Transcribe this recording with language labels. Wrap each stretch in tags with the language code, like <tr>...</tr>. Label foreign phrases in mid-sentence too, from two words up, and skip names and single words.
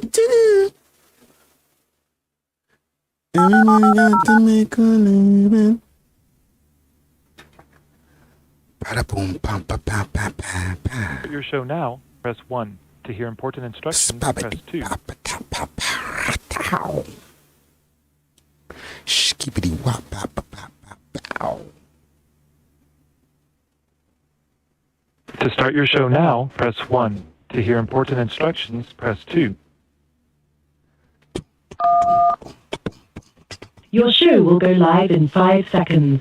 <en>Everybody got to make a living. Boom, pam, pa, pa, pa, pa, pa. Your show now, press 1. To hear important instructions, press 2. Skippity wop, pa, pa, pa, pa, pow. To start your show now, press 1. To hear important instructions, press 2. Your show will go live in 5 seconds.</en>